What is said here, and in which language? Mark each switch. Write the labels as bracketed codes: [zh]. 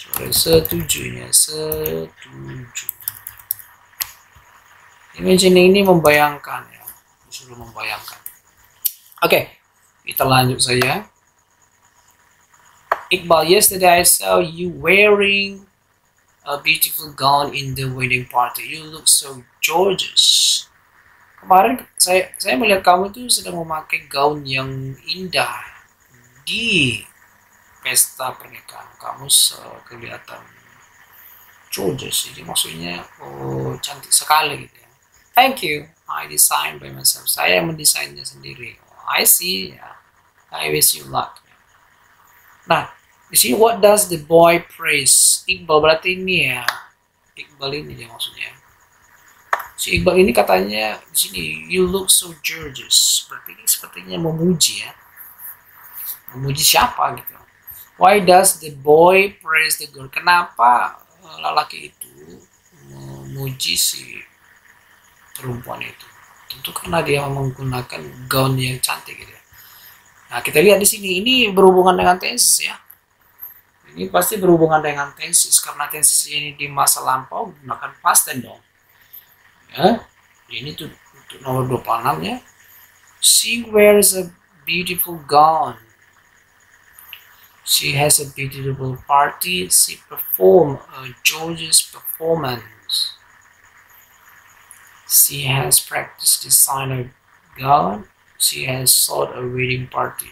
[id] Setujunya setuju. Imagining ini membayangkan ya, disuruh membayangkan. Oke, kita lanjut saja. [en] Iqbal, yesterday I saw you wearing a beautiful gown in the wedding party. You look so gorgeous. [id] Kemarin saya melihat kamu tuh sedang memakai gaun yang indah di pesta pernikahan. Kamu kelihatan gorgeous. Jadi maksudnya cantik sekali gitu ya. [en] Thank you. I designed by myself. [id] Saya mendesainnya sendiri. [en] I see. [id] Ya. [en] I wish you luck. [id] Nah, di sini [en] what does the boy praise? [id] Iqbal berarti ini ya. Iqbal ini dia maksudnya. Si Iqbal ini katanya di sini [en] you look so gorgeous. [id] Berarti ini sepertinya memuji ya. Memuji siapa gitu. [en] Why does the boy praise the girl? [id] Kenapa lelaki itu memuji si perempuan itu? Tentu karena dia menggunakan gaun yang cantik gitu. Nah, kita lihat di sini ini berhubungan dengan tenses ya. Ini pasti berhubungan dengan tenses karena tenses ini di masa lampau menggunakan past tense dong. Ya. Ini tuh untuk nomor 26 ya. [en] She wears a beautiful gown. She has a beautiful party. She performed a gorgeous performance. She has practiced designer gown. She has sought a wedding party.